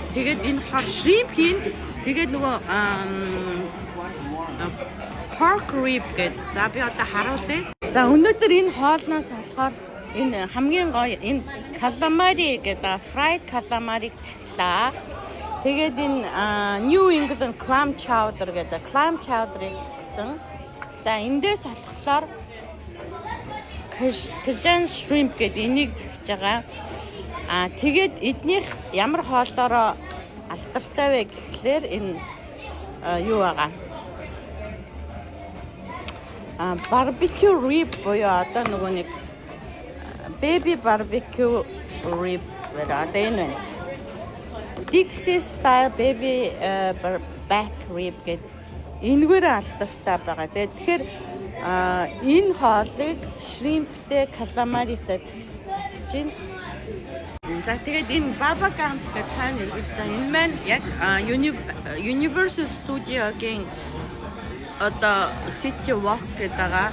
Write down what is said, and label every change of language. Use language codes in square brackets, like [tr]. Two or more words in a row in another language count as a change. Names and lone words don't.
[mn] Тэгээд энэ болохоор shrimp хийн. Тэгээд нөгөө [en] pork rib [mn] гэдэг. За би одоо харуулъя. За өнөөдөр энэ хоолноос болохоор энэ хамгийн гоё энэ calamari гэдэг [en] fried calamari- [mn] г цахилаа. Тэгээд энэ [en] New England clam chowder [mn] гэдэг [en] clam chowder- [mn] ыг цахисан. За эндээс болохоор [en] Cajun shrimp [mn] гэдэг энийг цахиж байгаа. Тэгээд эднийх ямар хоолоороо алдартай вэ гэхлээр энэ юу байгаа? [en] Barbecue rib [mn] буюу одоо нөгөө нэг [en] baby barbecue rib [mn] гэдэг энэ байна. [en] Texas style baby back rib [mn] гэдэг энэгээр алдартай байгаа. Тэгэхээр энэ хоолыг shrimpтэй calamari-тай захиж байна. За тэгээд энэ Baba Camp гэдэг хаана ирүүлж байгаа. Энэ маань яг Universal Studio-гийн одоо City Walk гэдэг.